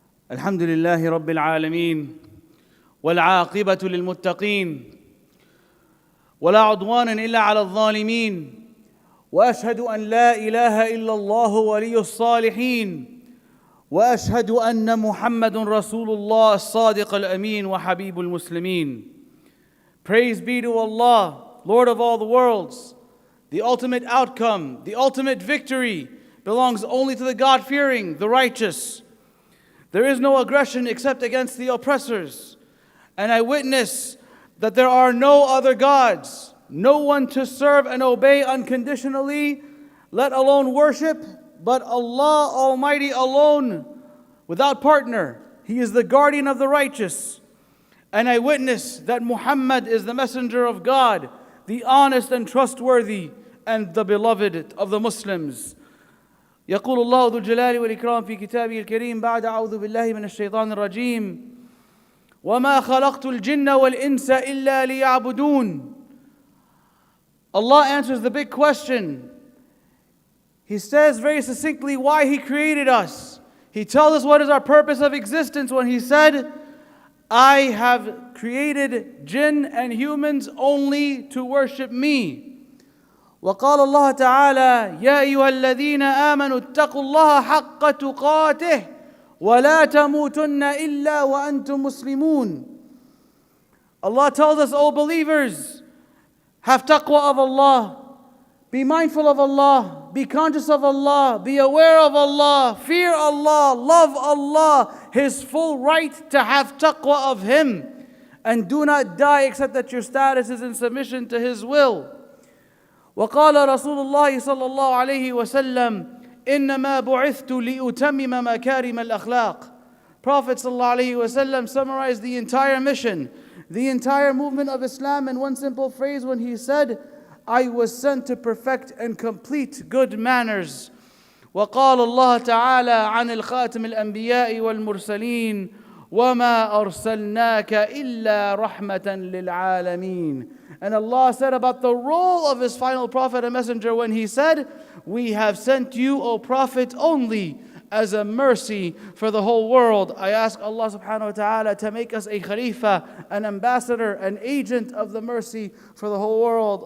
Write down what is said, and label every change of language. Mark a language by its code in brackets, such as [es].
[ar] الحمد لله رب العالمين والعاقبة للمتقين ولا عدوان إلا على الظالمين وأشهد أن لا إله إلا الله ولي الصالحين وأشهد أن محمد رسول الله الصادق الأمين وحبيب المسلمين. [en] Praise be to Allah, Lord of all the worlds. The ultimate outcome, the ultimate victory belongs only to the God-fearing, the righteous. There is no aggression except against the oppressors. And I witness that there are no other gods, no one to serve and obey unconditionally, let alone worship, but Allah Almighty alone, without partner. He is the guardian of the righteous. And I witness that Muhammad is the messenger of God, the honest and trustworthy, and the beloved of the Muslims. [ar] يقول الله ذو الجلال والإكرام في كتابه الكريم بعد أعوذ بالله من الشيطان الرجيم وما خلقت الجن والإنس إلا ليعبدون. [en] Allah answers the big question. He says very succinctly why He created us. He tells us what is our purpose of existence when He said, I have created jinn and humans only to worship me. [ar] وقال الله تعالى يا أيها الذين آمنوا اتقوا الله حق تقاته ولا تموتن إلا وأنتم مسلمون. [en] Allah tells us, O believers, have taqwa of Allah, be mindful of Allah, be conscious of Allah, be aware of Allah, fear Allah, love Allah, His full right to have taqwa of Him, and do not die except that your status is in submission to His will. [ar] وقال رسول الله صلى الله عليه وسلم إنما بعثت لأتمم مكارم الأخلاق. [en] Prophet صلى الله عليه وسلم summarized the entire mission, the entire movement of Islam in one simple phrase when he said, I was sent to perfect and complete good manners. [ar] وقال الله تعالى عن الخاتم الأنبياء والمرسلين وما أرسلناك إلا رحمة للعالمين. [en] And Allah said about the role of His final prophet and messenger when He said, we have sent you, O Prophet, only as a mercy for the whole world. I ask Allah subhanahu wa ta'ala to make us a khalifa, an ambassador, an agent of the mercy for the whole world.